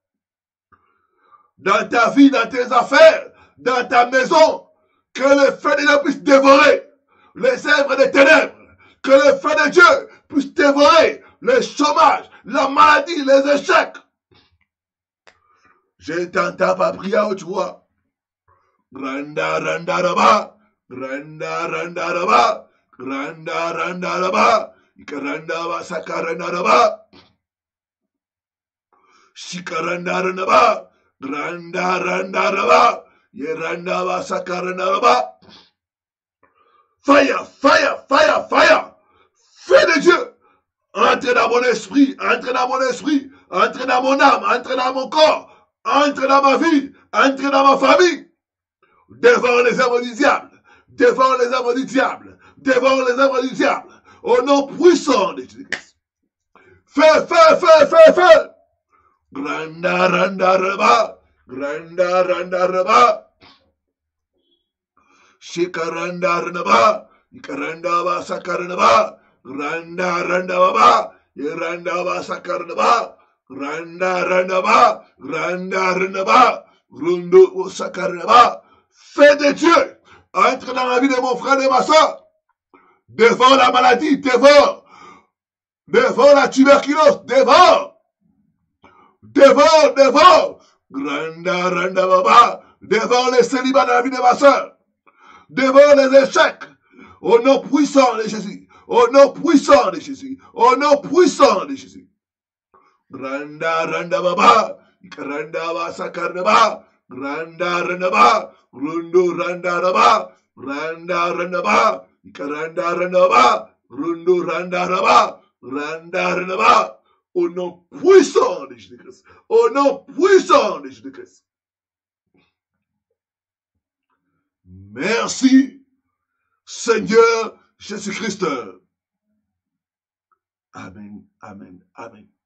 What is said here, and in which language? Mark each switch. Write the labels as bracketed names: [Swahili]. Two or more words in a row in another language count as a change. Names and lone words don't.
[French] Dans ta vie, dans tes affaires, dans ta maison, que le feu de Dieu puisse dévorer les œuvres des ténèbres, que le feu de Dieu puisse dévorer le chômage, la maladie, les échecs. Je t'entends pas prier à haute voix. Randa, randa, raba, randa, randa, raba, randa, randa, raba, ikaranda, basaka, randa, raba, shikaranda, randa, raba, randa, randa, raba, yeranda, basaka, randa, raba. [English] Fire, fire, fire, fire. [French] Feu de Dieu. Entre dans mon esprit, entre dans mon esprit, entre dans mon âme, entre dans mon corps, entre dans ma vie, entre dans ma famille. Devant les œuvres du diable, devant les œuvres du diable, devant les œuvres du diable, au nom puissant de Jésus-Christ. Feu, feu, feu, feu, feu. Granda, randa, reba, granda, randa, reba. Shikaranda, reba, ikaranda, ba, sakaranda, randa, randa, baba, iranda, ba, sakaranda, randa, randa, ba, randa, randa, ba, rundo, sakaranda. Feu de Dieu, entre dans la vie de mon frère et de ma soeur. Dévore la maladie, dévore. Dévore la tuberculose, dévore. Dévore, dévore. Granda, randa, baba. Dévore les célibats dans la vie de ma soeur. Dévore les échecs. Au nom puissant de Jésus. Au nom puissant de Jésus. Au nom puissant de Jésus. Granda, randa, baba. Granda, basa, karnaba. Granda, randa, baba. Rundo, randa, raba. Randa, randa, baba. Ikaranda, randa, baba. Rundo, randa, raba. Randa, randa, baba. Au nom puissant de Jésus-Christ. Au nom puissant de Jésus-Christ. Merci, Seigneur Jésus-Christ. Amen, amen, amen.